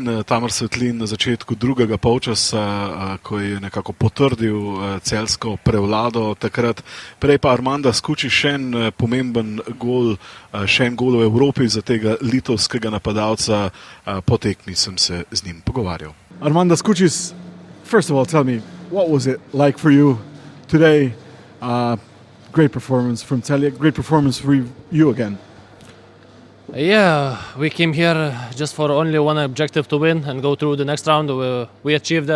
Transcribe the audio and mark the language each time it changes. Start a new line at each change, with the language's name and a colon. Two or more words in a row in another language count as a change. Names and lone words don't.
Slovenian: Tamar Svetlin na začetku drugega polčasa, ko je nekako potrdil celjsko prevlado takrat. Prej pa Armanda Skučis, še en pomemben gol, še en gol v Evropi za tega litovskega napadalca. Po tekmi sem se z njim pogovarjal.
English: Armanda Skučis, first of all, tell me, what was it like for you today? Great performance from Celje, great performance for you again. Yeah, we came here just for only one objective to win and go through the next round. We achieved that.